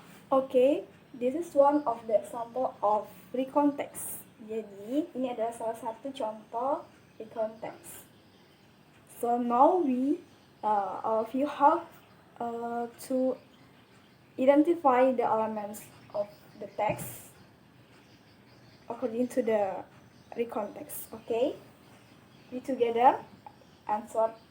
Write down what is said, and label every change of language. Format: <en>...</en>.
<en>Okay, this is one of the example of recontext.</en> <id>Jadi, ini adalah salah satu contoh recontext.</id> <en>So now all of you have to identify the elements of the text according to the recontext. Okay, we together answer.</en>